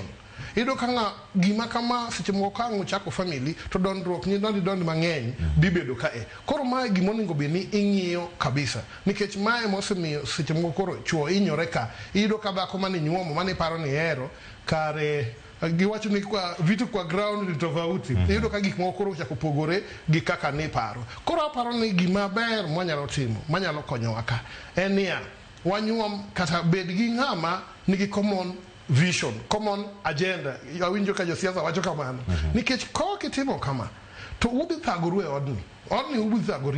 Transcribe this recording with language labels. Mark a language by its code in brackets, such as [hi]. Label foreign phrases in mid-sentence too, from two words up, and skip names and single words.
[luo] Ido ka gima kama seche moko ka uchako family to dondruok ni dondi mang'eny bibedo kae. Koro mae gima onego bed ni ing'iyo kabisa. Nikech mae mosemiyo seche moko koro chuo inyore ka. Ido ka dhako mane nyuomo mane paro ni hero kare giwacho ni [sw] kwa vitu kwa ground ni tofauti. [luo] Ido ka gik moko koro chako pogore gi kaka ni paro. Koro aparo ni gima ber mwanyalo timo, manyalo konyowa ka en niya, wanyuom kata bed gi ng'ama nigi [en] common vision, common agenda. [luo] Awinjo ka josiasa wacho kamano. Nikech ko kitimo kama to ubi thagoru e odni ubi thagorie.